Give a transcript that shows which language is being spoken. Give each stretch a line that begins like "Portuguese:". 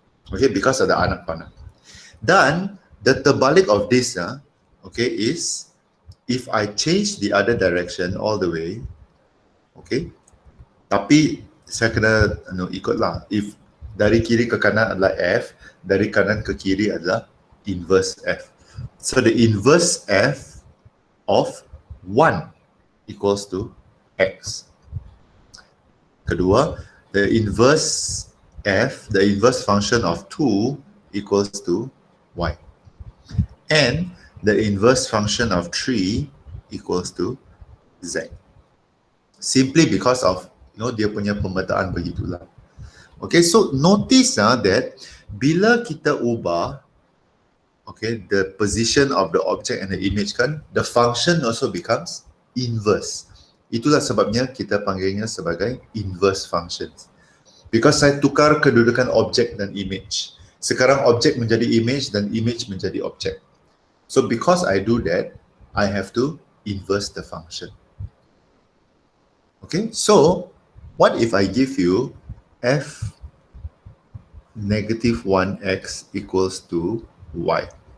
English: Okay, because of the
Malay: anak panah.
English: Dan the terbalik of this, okay, is if I change the other direction all the way, okay,
Malay: tapi saya kena ikutlah. If dari kiri ke kanan adalah f, dari kanan ke kiri adalah inverse f.
English: So the inverse f of 1 equals to x. Kedua, the inverse f, the inverse function of 2 equals to y. And the inverse function of 3 equals to z. Simply because of
Malay: dia punya pemetaan begitulah.
English: Okay, so notice that
Malay: bila kita ubah,
English: okay, the position of the object and the image kan, the function also becomes inverse.
Malay: Itulah sebabnya kita panggilnya sebagai inverse functions. Because saya tukar kedudukan objek dan image. Sekarang objek menjadi image dan image menjadi objek.
English: So because I do that, I have to inverse the function. Okay, so what if I give you f negative 1x equals to y?